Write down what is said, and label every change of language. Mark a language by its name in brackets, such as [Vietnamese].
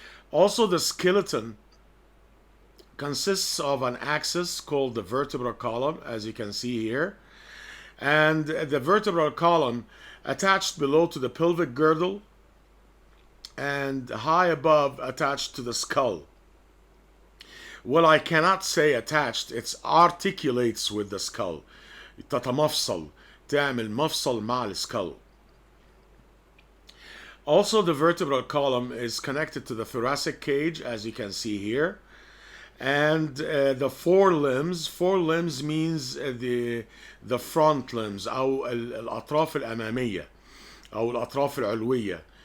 [English] Also, the skeleton consists of an axis called the vertebral column, as you can see here, and the vertebral column attached below to the pelvic girdle and high above attached to the skull. Well, I cannot say attached, it articulates with the skull. [Arabic] تتمفصل، تعمل مفصل مع السkull. [English] Also, the vertebral column is connected to the thoracic cage, as you can see here. And the four limbs means the front limbs [Arabic] أو الأطراف الأمامية أو الأطراف العلوية.